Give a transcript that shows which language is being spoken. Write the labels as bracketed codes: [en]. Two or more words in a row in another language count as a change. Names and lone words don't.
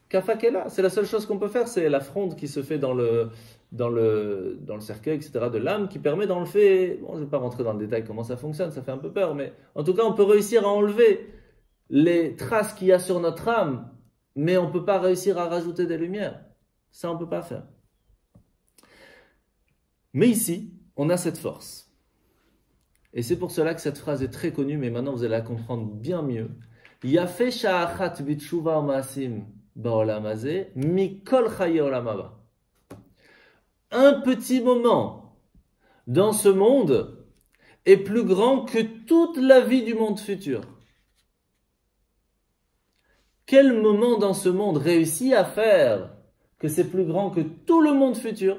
[fr] Kafakela, c'est la seule chose qu'on peut faire, c'est la fronde qui se fait dans le dans le cercueil, etc., de l'âme, qui permet d'enlever, bon, je ne vais pas rentrer dans le détail comment ça fonctionne, ça fait un peu peur, mais en tout cas, on peut réussir à enlever les traces qu'il y a sur notre âme, mais on ne peut pas réussir à rajouter des lumières. Ça, on ne peut pas faire. Mais ici, on a cette force. Et c'est pour cela que cette phrase est très connue, mais maintenant vous allez la comprendre bien mieux. [he] יפה שעה אחת בתשובה מעשים בעולם הזה מכל חיי עולם הבא. [fr] Un petit moment dans ce monde est plus grand que toute la vie du monde futur. Quel moment dans ce monde réussit à faire que c'est plus grand que tout le monde futur?